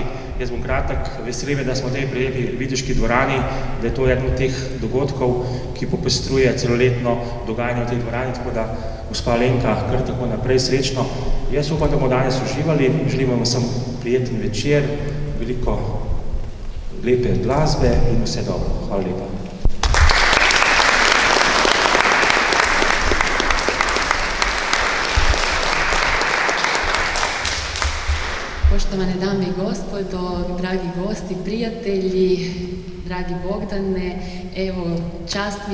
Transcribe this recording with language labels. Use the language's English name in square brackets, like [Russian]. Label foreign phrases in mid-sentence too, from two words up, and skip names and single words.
[Slovenian] Jaz bom kratek, veseli me, da smo v tej prelepi viteški dvorani, da je to eden od teh dogodkov, ki popestruje celoletno dogajanje v tej dvorani, tako da gospa Alenka, kar tako naprej srečno. Jaz upam, da bomo danes uživali, želim vam sem prijeten večer, veliko lepe glasbe in vse dobro. Hvala lepa. [Croatian] Poštovane dame i gospodo, dragi gosti, prijatelji, dragi Bogdane, evo, čast mi